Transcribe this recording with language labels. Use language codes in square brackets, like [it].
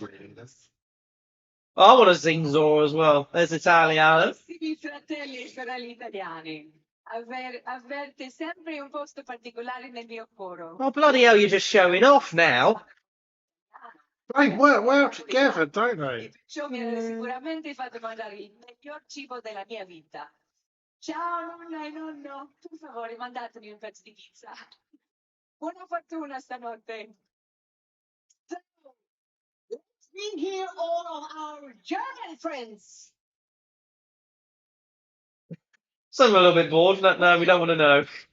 [en] I want to sing Zora as well. There's Italiano. [it] Carissimi fratelli e sorelle italiani, avverte sempre un posto particolare nel mio coro. [en] Oh, bloody hell, you're just showing off now. They work well together, don't they? [it] E perciò mi avete sicuramente fatto mangiare il miglior cibo della mia vita. Ciao nonna e nonno, per favore mandatemi un pezzo di pizza. Buona fortuna stanotte. [en] So, let's bring here all of our German friends. So I'm a little bit bored. No, we don't want to know.